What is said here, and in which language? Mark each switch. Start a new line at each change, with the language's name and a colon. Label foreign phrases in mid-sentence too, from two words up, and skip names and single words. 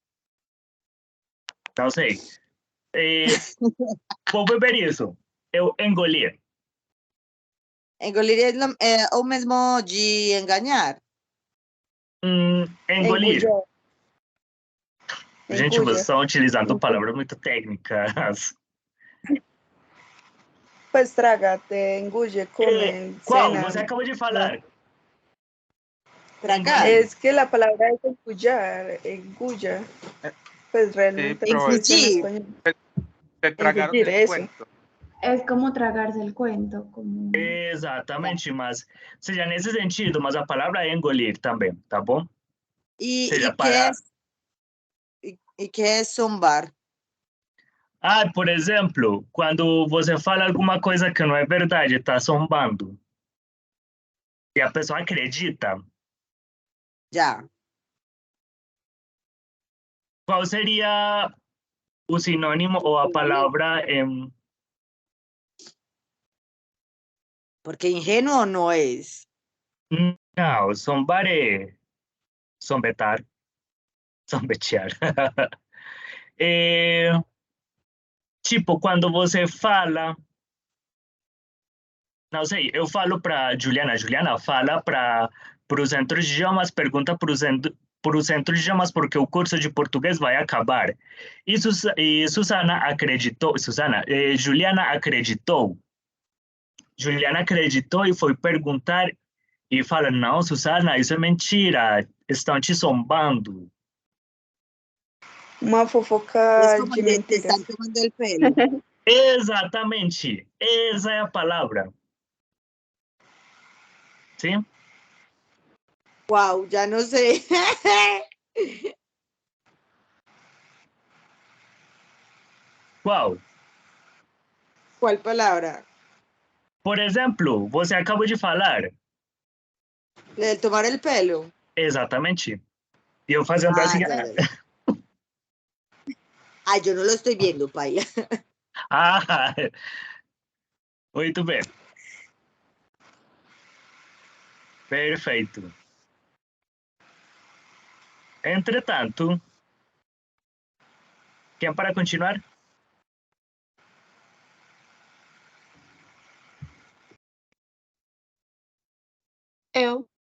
Portuguese: Não sei. Vou beber isso. Eu engolir. Engolir é o mesmo de enganar. Engolir. Gente, vocês estão utilizando palavras muito técnicas.
Spanish: Pues trágate, engulle, come, ¿Cuál? cena.
Portuguese: Você acabou de falar.
Spanish: Tragar. Es que la palabra es engullar, engulla. Pues realmente pero no existe en Engullir. español. Se tragaron Engullir, el eso. cuento. Es como tragarse el cuento, como...
Portuguese: Exatamente, mas seja nesse sentido, mas a palavra é engolir também, tá bom?
Spanish: ¿Y,
Portuguese: Seja
Spanish: y qué
Portuguese: para...
Spanish: es, y qué es zombar?
Portuguese: Ah, por exemplo, quando você fala alguma coisa que não é verdade, tá zombando. E a pessoa acredita.
Spanish: Ya.
Portuguese: Qual seria o sinônimo ou a palavra em...
Spanish: Porque ingenuo no es.
Portuguese: Não, zombar é zombetar, zombetear. É, tipo, quando você fala... Não sei, eu falo para Juliana, Juliana fala para o centro de idiomas, pergunta para o centro de idiomas porque o curso de português vai acabar. E Susana acreditou, Juliana acreditou. Juliana acreditou e foi perguntar e fala, não, Susana, isso é mentira, estão te zombando. Uma fofoca
Spanish: Es como
Portuguese: de
Spanish: te
Portuguese: mentiras.
Spanish: están tomando el pelo.
Portuguese: Exatamente, essa é a palavra. Sim?
Spanish: Wow, ya no sé.
Portuguese: Qual?
Spanish: ¿Cuál palabra?
Portuguese: Por exemplo, você acabou de falar.
Spanish: ¿El tomar el pelo?
Portuguese: Exatamente. E eu fazendo Ah, assim.
Spanish: ya. Ay, yo no lo estoy viendo, paila.
Portuguese: Ah, muito bem. Perfeito. Entretanto, quem para continuar? Eu.